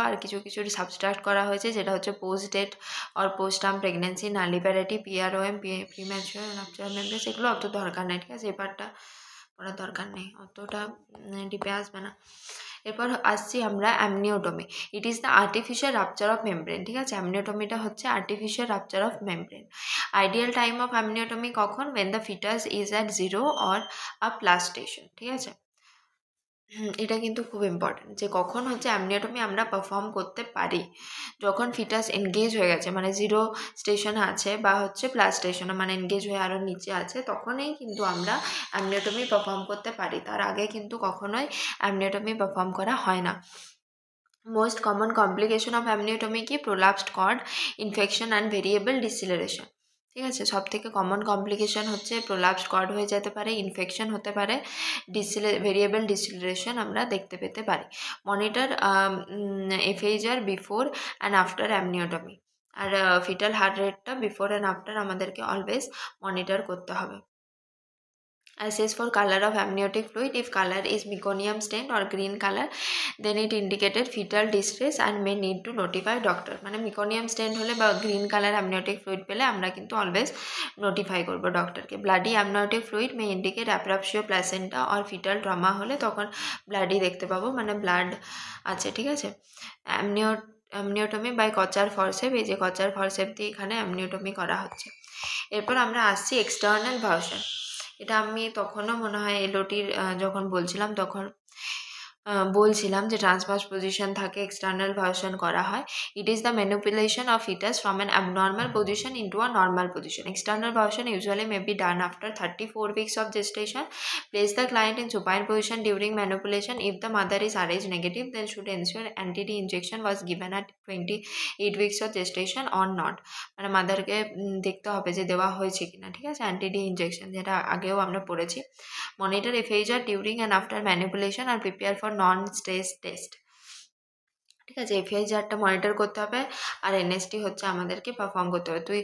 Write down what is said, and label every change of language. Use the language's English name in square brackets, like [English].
[Bangla] আর কিছু সাবস্ট্রাক্ট করা হয়েছে, যেটা হচ্ছে post date or post term pregnancy, নালিপ্যারিটি, PROM, premature নাপচারাল membrane, সেগুলো অত দরকার নেই, ঠিক আছে। এই পার্টটা পড়ার দরকার নেই, অতটা ডিপে আসবে না। এরপর আসছি আমরা অ্যামনিওটমি। [English] It is the artificial rupture of membrane, ঠিক আছে। [Bangla] অ্যামনিওটমিটা হচ্ছে artificial rupture of membrane. [English] ideal time of amniotomy কখন, when the fetus is at 0 or a plus station, [Bangla] ঠিক আছে। এটা কিন্তু খুব ইম্পর্টেন্ট যে কখন হচ্ছে অ্যামনিওটমি আমরা পারফর্ম করতে পারি, যখন ফিটাস এনগেজ হয়ে গেছে, মানে 0 স্টেশনে আছে বা হচ্ছে প্লাস স্টেশনে, মানে এনগেজ হয়ে আরও নিচে আছে, তখনই কিন্তু আমরা অ্যামনিওটমি পারফর্ম করতে পারি। তার আগে কিন্তু কখনোই অ্যামনিওটমি পারফর্ম করা হয় না। [English] most common complication of amniotomy কি, prolapsed cord infection and variable deceleration, [Bangla] ঠিক আছে। সব থেকে কমন কমপ্লিকেশন হচ্ছে প্রোলাপসড কর্ড হয়ে যেতে পারে, ইনফেকশন হতে পারে, ভেরিয়েবল ডিসিলারেশন আমরা দেখতে পেতে পারি। [English] Monitor FHR before and after amniotomy. [Bangla] আর fetal heart রেটটা বিফোর অ্যান্ড আফটার আমাদেরকে অলওয়েজ মনিটর করতে হবে। [English] Assess for color of amniotic fluid. If color is meconium stained or green color, then it indicated fetal distress and may need to notify doctor. [Bangla] মানে meconium stained হলে বা green color amniotic fluid পেলে আমরা কিন্তু always notify করবো ডক্টরকে। [English] bloody amniotic fluid may indicate apraxia placenta or fetal trauma [Bangla] হলে তখন ব্লাডি দেখতে পাবো, মানে ব্লাড আছে, ঠিক আছে। অ্যামনিওটমি বাই কচার ফরসেপ, এই যে কচার ফরসেপ দিয়ে এখানে অ্যামনিওটমি করা হচ্ছে। এরপর আমরা আসছি এক্সটার্নাল ভার্সন। এটা আমি তখনও মনে হয় এলওটির যখন বলছিলাম তখন বলছিলাম যে ট্রান্সভার্স পজিশন থাকে, এক্সটার্নাল ভার্সন করা হয়। [English] It is the manipulation of fetus from an abnormal position into a normal position. External version usually may be done after 34 weeks of gestation. Place the client in supine position during manipulation. If the mother is Rh negative, then should ensure anti-D injection was given at 28 weeks of gestation or not. [Bangla] মানে মাদারকে দেখতে হবে যে দেওয়া হয়েছে কিনা, ঠিক আছে, anti-D injection, যেটা আগেও আমরা পড়েছি। [English] Monitor FHR during and after manipulation আর prepare for non stress test. [Bangla] ঠিক আছে, FHRটা মনিটর করতে হবে আর NST হচ্ছে আমাদেরকে পারফর্ম করতে হবে।